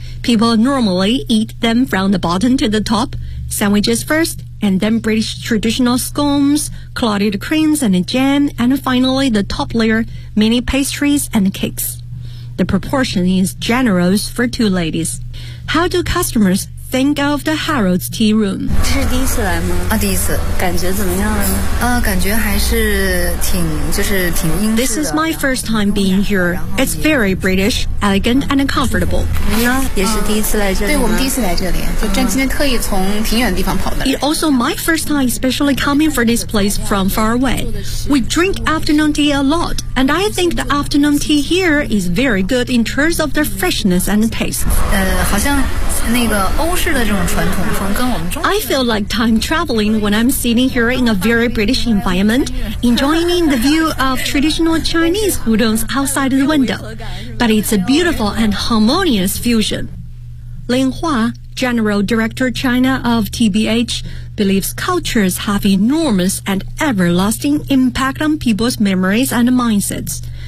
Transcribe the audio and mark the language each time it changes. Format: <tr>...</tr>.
<en>People normally eat them from the bottom to the top, sandwiches first, and then British traditional scones, clotted creams and jam, and finally the top layer, mini pastries and cakes. The proportion is generous for two ladies. How do customers think of the Harrow's Tea Room?</en> <zh>这是第一次来吗？啊，第一次。感觉怎么样呢？感觉还是挺，就是挺英式的。</zh> <en>This is my first time being here. It's very British, elegant, and comfortable.</en> <zh>你呢？也是第一次来这里吗？对，我们第一次来这里，就真今天特意从挺远的地方跑的。</zh> <en>It's also my first time especially coming for this place from far away. We drink afternoon tea a lot, and I think the afternoon tea here is very good in terms of the freshness and taste.</en> <zh>好像那个欧式的这种传统风跟我们中</zh> <en>I feel like time traveling when I'm sitting here in a very British environment, enjoying the view of traditional Chinese hoodoons outside the window. But it's a beautiful and harmonious fusion. Lin Hua, General Director China of TBH, believes cultures have enormous and everlasting impact on people's memories and mindsets.</en>